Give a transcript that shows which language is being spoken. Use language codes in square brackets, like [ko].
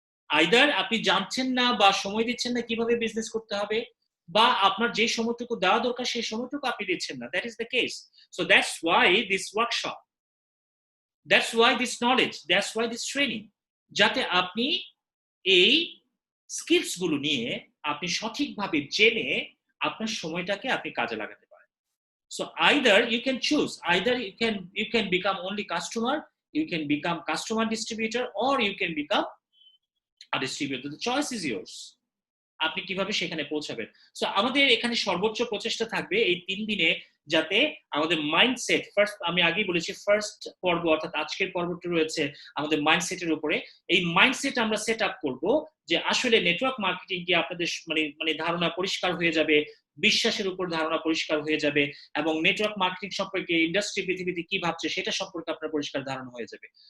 [bn] Either আপনি জানছেন না বা সময় দিচ্ছেন না কিভাবে বিজনেস করতে হবে, বা আপনার যে সময়টুকু দেওয়া দরকার সেই সময়টুকু আপনি দিচ্ছেন না। [en] That is the case. So that's why this workshop, that's why this knowledge, that's why this training, [bn] যাতে আপনি এই স্কিলস গুলো নিয়ে আপনি সঠিকভাবে জেনে আপনার সময়টাকে আপনি কাজে লাগাতে পারেন। [en] So either you can choose, either you can become only customer, you can become customer distributor, or you can become a distributor. The choice is yours. [bn] আপনি কিভাবে সেখানে পৌঁছাবেন। সো আমাদের এখানে সর্বোচ্চ প্রচেষ্টা থাকবে এই 3 দিনে, যাতে আমাদের মাইন্ডসেট, ফার্স্ট আমি আগেই বলেছি, ফার্স্ট পর্ব অর্থাৎ আজকের পর্বটি রয়েছে আমাদের মাইন্ডসেটের উপরে। এই মাইন্ডসেট আমরা সেট আপ করবো যে আসলে নেটওয়ার্ক মার্কেটিং কি আপনাদের মানে ধারণা পরিষ্কার হয়ে যাবে, বিশ্বাসের উপর ধারণা পরিষ্কার হয়ে যাবে, এবং নেটওয়ার্ক মার্কেটিং সম্পর্কে ইন্ডাস্ট্রি পৃথিবীতে কি ভাবছে সেটা সম্পর্কে আপনার পরিষ্কার ধারণা হয়ে যাবে।